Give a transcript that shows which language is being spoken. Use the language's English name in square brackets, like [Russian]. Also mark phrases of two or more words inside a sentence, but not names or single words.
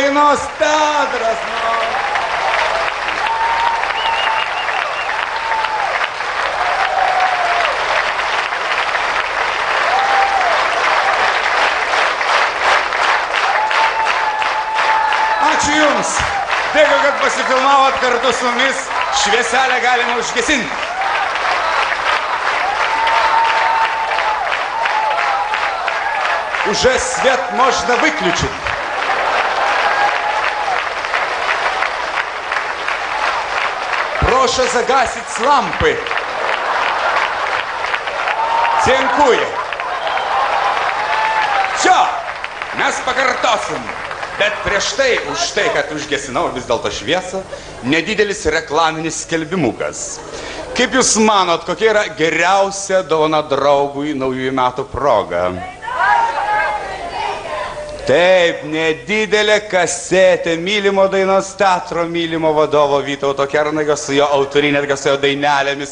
[Lithuanian] Dainos teatras. Ačiū Jums. Dėkui, kad pasifilmavot kartu su mumis. Švieselę galima užgesinti. [Russian] Уже свет можно выключить. Прошу загасить лампы. [Polish] Dziękuję. Все, [Lithuanian] mes pakartosim. Bet prieš tai, už tai, kad užgesinau vis dėlto šviesą, nedidelis reklaminis skelbimukas. Kaip Jūs manot, kokia yra geriausia dovana draugui naujųjų metų proga? Taip, nedidelė kasetė mylimo Dainos teatro mylimo vadovo Vytauto Kernagio su jo autorinė, su jo dainelėmis.